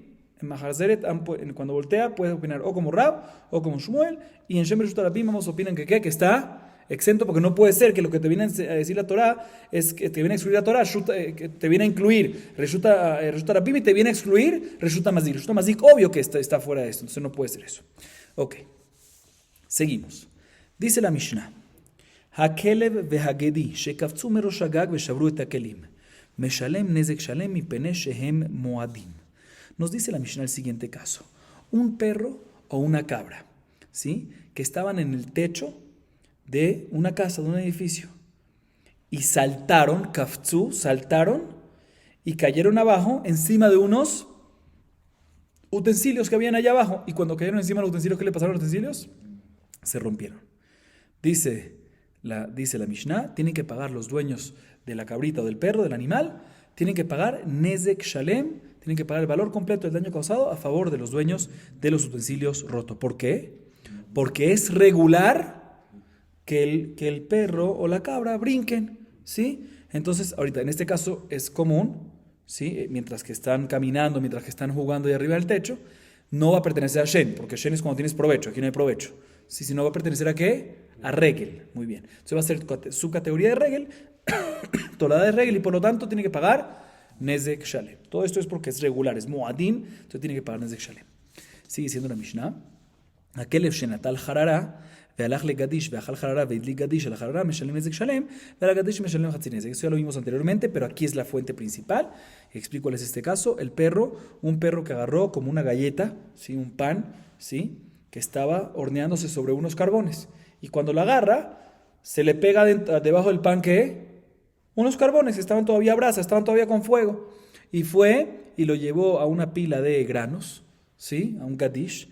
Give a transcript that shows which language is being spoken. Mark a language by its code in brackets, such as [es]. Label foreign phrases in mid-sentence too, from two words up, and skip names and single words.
[es] En Mahazeret, cuando voltea, puede opinar o como Rab o como Shmuel, y en [he] שן רשות רבים [es] vamos opinan que está exento, porque no puede ser que lo que te viene a decir la Torah es que te viene a excluir la Torah, que te viene a incluir [he] רשות הרבים [es] y te viene a excluir [he] רשות המזיק. רשות המזיק, [es] obvio que está fuera de esto, entonces no puede ser eso. Ok, seguimos. Dice la Mishnah: [he] הכלב והגדי שקפצו מראש הגג ושברו את הכלים משלם נזק שלם מפני שהם מועדים. [es] Nos dice la Mishnah el siguiente caso: un perro o una cabra, ¿sí?, que estaban en el techo de una casa, de un edificio, y saltaron, kafzu, saltaron, y cayeron abajo encima de unos utensilios que habían allá abajo. Y cuando cayeron encima de los utensilios, ¿qué le pasaron a los utensilios? Se rompieron. Dice la Mishnah, tienen que pagar los dueños de la cabrita o del perro, del animal, tienen que pagar [he] נזק שלם, [es] tienen que pagar el valor completo del daño causado a favor de los dueños de los utensilios rotos. ¿Por qué? Porque es regular que el perro o la cabra brinquen, ¿sí? Entonces, ahorita, en este caso es común, ¿sí?, mientras que están caminando, mientras que están jugando ahí arriba del techo, no va a pertenecer a Shen, porque Shen es cuando tienes provecho, aquí no hay provecho. ¿Sí? Si no, va a pertenecer ¿a qué? A Regel. Muy bien. Entonces va a ser su categoría de Regel, tolada de Regel, y por lo tanto tiene que pagar [he] נזק שלם. [es] Todo esto es porque es regular, es Moadim, entonces tiene que pagar [he] נזק שלם. [es] Sigue siendo la Mishnah: [he] הכלב שנטל חררה והלך לגדיש ואכל חררה והדליק גדיש על החררה משלם נזק שלם ועל הגדיש משלם חצי נזק. [es] Eso ya lo vimos anteriormente, pero aquí es la fuente principal. Explico cuál es este caso. Un perro que agarró como una galleta, ¿sí?, un pan, ¿sí?, que estaba horneándose sobre unos carbones, y cuando la agarra se le pega debajo del pan que unos carbones que estaban todavía a brasa, estaban todavía con fuego, y fue y lo llevó a una pila de granos, ¿sí?, a un gadish.